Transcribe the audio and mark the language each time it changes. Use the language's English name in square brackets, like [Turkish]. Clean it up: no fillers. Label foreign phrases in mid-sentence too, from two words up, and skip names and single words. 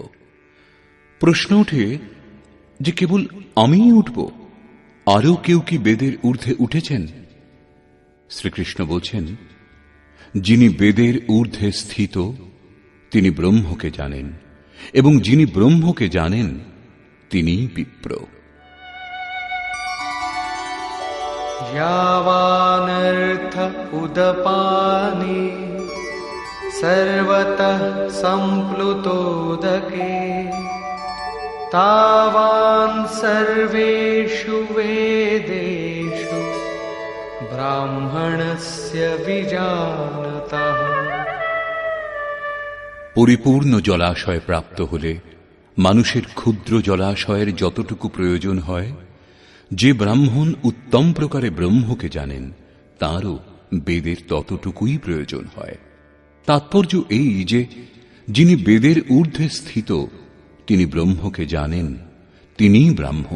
[Bangla] প্রশ্ন ওঠে যে কেবল আমিই উঠব, আরও কেউ কি বেদের ঊর্ধ্বে উঠেছেন? শ্রীকৃষ্ণ বলছেন, যিনি বেদের ঊর্ধ্বে স্থিত তিনি ব্রহ্মকে জানেন, এবং যিনি ব্রহ্মকে জানেন তিনিই বিপ্র। [Sanskrit] यावानर्थ उदपाने सर्वतः सम्प्लुतोदके तावान् सर्वेषु वेदेषु ब्राह्मणस्य विजानतः। [Bangla] পরিপূর্ণ জলাশয় প্রাপ্ত হলে মানুষের ক্ষুদ্র জলাশয়ের যতটুকু প্রয়োজন হয়, যে ব্রাহ্মণ উত্তম প্রকারে ব্রহ্মকে জানেন তাঁরও বেদের ততটুকুই প্রয়োজন হয়। তাৎপর্য এই যে যিনি বেদের ঊর্ধ্বে স্থিত তিনি ব্রহ্মকে জানেন, তিনিই ব্রাহ্মণ।